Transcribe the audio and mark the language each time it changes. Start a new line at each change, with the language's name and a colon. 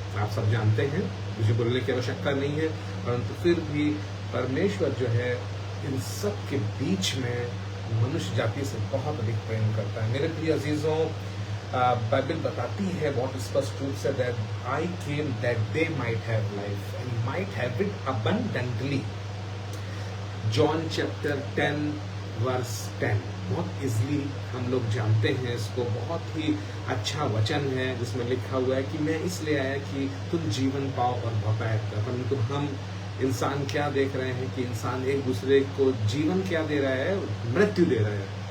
Hindi: आप सब जानते हैं, मुझे बोलने की आवश्यकता नहीं है, परंतु फिर भी परमेश्वर जो है इन सब के बीच में मनुष्य जाति से बहुत अधिक प्रेम करता है। मेरे प्रिय अजीजों, बाइबल बताती है बहुत स्पष्ट रूप से
English: that I came that they might have life and might have it abundantly.
Hindi: John chapter 10 verse 10 बहुत इजली हम लोग जानते हैं इसको। बहुत ही अच्छा वचन है जिसमें लिखा हुआ है कि मैं इसलिए आया कि तुम जीवन पाओ और भपाए। परंतु हम इंसान क्या देख रहे हैं कि इंसान एक दूसरे को जीवन क्या दे रहा है, मृत्यु दे रहा है।